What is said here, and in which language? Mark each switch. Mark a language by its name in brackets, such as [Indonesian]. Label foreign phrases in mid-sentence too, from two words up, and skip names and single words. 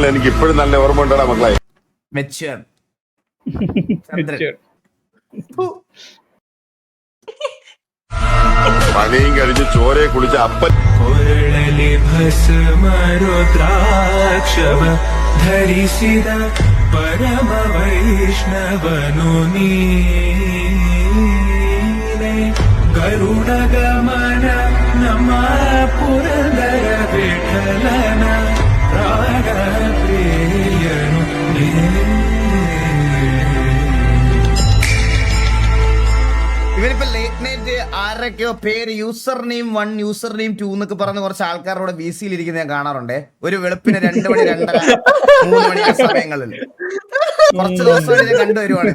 [Malayalam] എനിക്ക് ഇപ്പോഴും നല്ല ഓർമ്മ ഉണ്ടാ മക്കളെ. മെച്യൂർ പണിയും കഴിഞ്ഞ് ചോരയെ കുടിച്ച് അപ്പൻ [Kannada] ധരിಸಿದ ಪರಮ ವೈಷ್ಣವನು ನೀನೆ ಗರುಡ ಗಮನ ನಮ್ಮ ಪುರಂದರ ವಿಠಲನ ಪ್ರಾಣ ಪ್ರಿಯನು [Malayalam] ഇവരിപ്പോ [English] late night [Malayalam] ആരൊക്കെയോ പേര് [English] user name 1 user name 2 [Malayalam] എന്നൊക്കെ പറഞ്ഞ് കുറച്ച് ആൾക്കാരോട് BC-യിൽ ഇരിക്കുന്ന ഞാൻ കാണാറുണ്ടേ. ഒരു വെളുപ്പിന് 2 മണി 2:30 3 മണി ആ സമയങ്ങളിൽ കുറച്ച് ദിവസമായിട്ട് ഞാൻ കണ്ടുവരുവാണിത്.